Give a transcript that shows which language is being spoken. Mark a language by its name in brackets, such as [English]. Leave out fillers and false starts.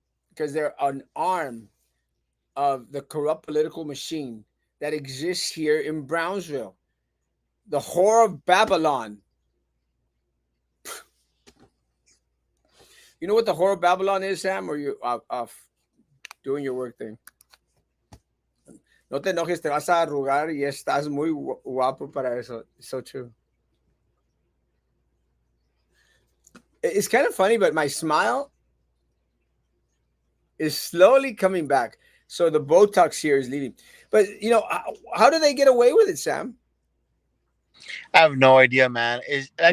[English] Because they're an arm of the corrupt political machine that exists here in Brownsville. The whore of Babylon. You know what the whore of Babylon is, Sam? Or you off doing your work thing? [Spanish] No te enojes, te vas a arrugar y estás muy guapo para eso. [English] It's so true. It's kind of funny, but my smile is slowly coming back. So the Botox here is leaving. But how do they get away with it, Sam? I have no idea, man. Is like I